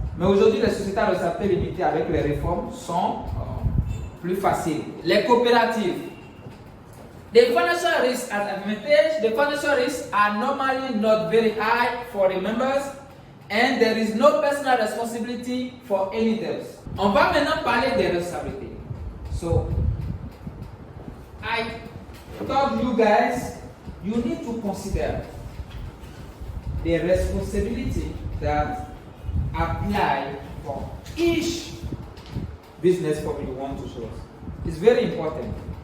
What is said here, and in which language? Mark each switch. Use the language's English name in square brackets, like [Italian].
[French] Mais aujourd'hui, les sociétés à responsabilité limitée avec les réformes sont plus faciles. Les coopératives. [English] The financial risks as advantage, the financial risks are normally not very high for the members and there is no personal responsibility for any debts. [French] On va maintenant parler des responsabilités. [English] So, I told you guys, you need to consider the responsibility that apply for each business form you want to show us. It's very important.